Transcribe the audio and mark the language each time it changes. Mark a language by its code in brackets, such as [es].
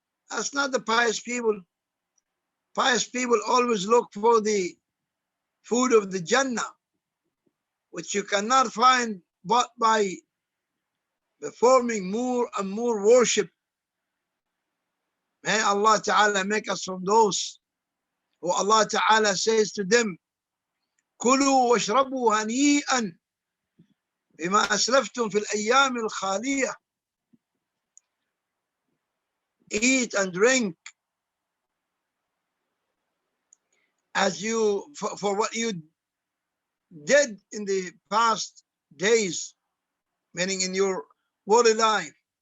[en] That's not the pious people. Pious people always look for the food of the Jannah, which you cannot find but by performing more and more worship. May Allah Ta'ala make us from those who Allah Ta'ala says to them, [ar] كلوا واشربوا هنيئا بما أسلفتم في الأيام الخالية. [en] Eat and drink as you for what you did in the past days, meaning in your worldly life.